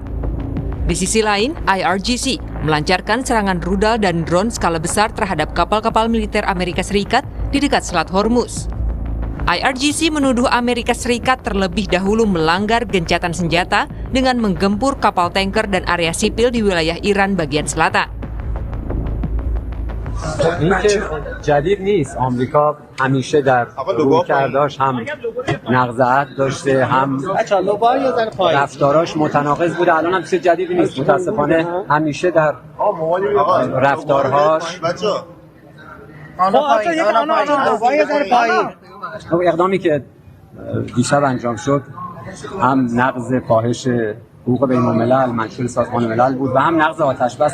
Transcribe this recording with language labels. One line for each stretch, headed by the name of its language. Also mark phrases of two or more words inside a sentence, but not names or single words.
Indonesian: Di sisi lain, IRGC melancarkan serangan rudal dan drone skala besar terhadap kapal-kapal militer Amerika Serikat di dekat Selat Hormuz. IRGC menuduh Amerika Serikat terlebih dahulu melanggar gencatan senjata dengan menggempur kapal tanker dan area sipil di wilayah Iran bagian selatan.
Persian: این که جدید نیست. آمریکا همیشه در رویکرداش هم نقض عهد داشته هم رفتاراش متناقض بوده. الان هم چیز جدیدی نیست. متاسفانه همیشه در رفتارهاش اقدامی که دیشب انجام شد هم نقض فاحش حقوق بین الملل منشور سازمان ملل بود و هم نقض آتش بس.